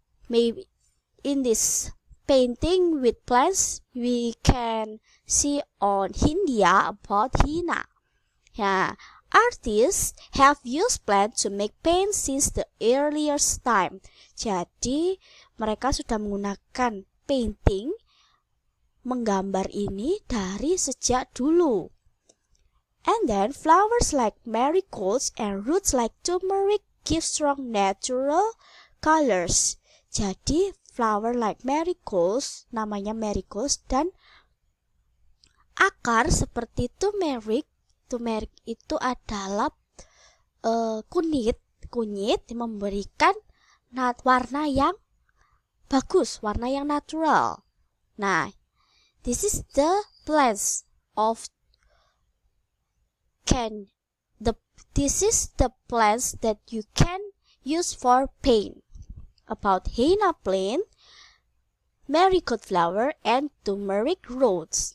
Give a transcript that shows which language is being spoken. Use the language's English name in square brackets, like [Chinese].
[English] Maybe in this painting with plants, we can see on India about henna. Yeah, artists have used plants to make paint since the earliest time. [Indonesian] Jadi, mereka sudah menggunakan [English] painting [Indonesian] menggambar ini dari sejak dulu. [English] And then flowers like marigolds and roots like turmeric give strong natural colors. [Indonesian] Jadi [English] flower like marigolds, [Indonesian] namanya marigolds, dan akar seperti turmeric. Turmeric itu adalah kunyit yang memberikan warna yang bagus, warna yang natural. Nah, [English] this is the plants that you can use for paint. About henna plant, marigold flower, and turmeric roots.